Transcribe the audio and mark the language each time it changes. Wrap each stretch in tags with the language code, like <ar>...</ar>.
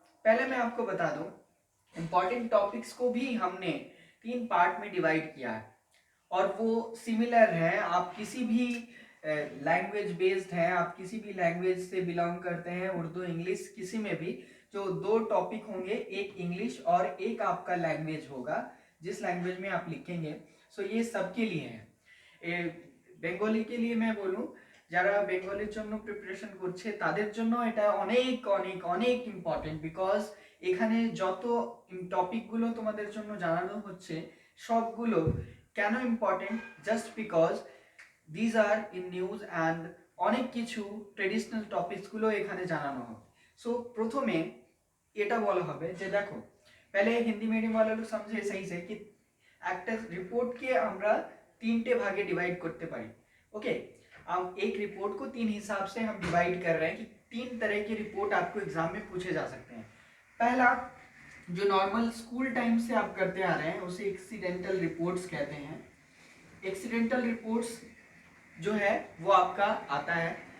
<hi>पहले मैं आपको बता दूं इम्पॉर्टेंट टॉपिक्स को भी हमने 3 पार्ट में डिवाइड किया है और वो सिमिलर है। आप किसी भी लैंग्वेज बेस्ड हैं, आप किसी भी लैंग्वेज से बिलोंग करते हैं, उर्दू इंग्लिश किसी में भी, जो 2 टॉपिक होंगे, एक इंग्लिश और एक आपका लैंग्वेज होगा जिस लैंग्वेज में आप लिखेंगे। सो ये सबके लिए है। বেঙ্গলি के लिए मैं बोलूँ</hi> <bn>যারা বেঙ্গলির জন্য প্রিপারেশন করছে তাদের জন্য এটা অনেক অনেক অনেক ইম্পর্টেন্ট বিকজ এখানে যত টপিকগুলো তোমাদের জন্য জানানো হচ্ছে সবগুলো কেন important just because these are in news and অনেক কিছু ট্রেডিশনাল টপিকসগুলো এখানে জানানো হবে। সো প্রথমে এটা বলা হবে যে দেখো</bn> <hi>पहले हिंदी मीडियम वाले लोग समझे सही से कि</hi> <bn>একটা রিপোর্টকে আমরা 3টে ভাগে ডিভাইড করতে পারি।</bn> <hi>ओके, अब एक रिपोर्ट को 3 हिसाब से हम डिवाइड कर रहे हैं कि 3 तरह की रिपोर्ट आपको एग्जाम में पूछे जा सकते हैं। पहला जो नॉर्मल स्कूल टाइम से आप करते आ रहे हैं उसे एक्सीडेंटल रिपोर्ट्स कहते हैं। एक्सीडेंटल रिपोर्ट्स जो है वो आपका आता है।</hi>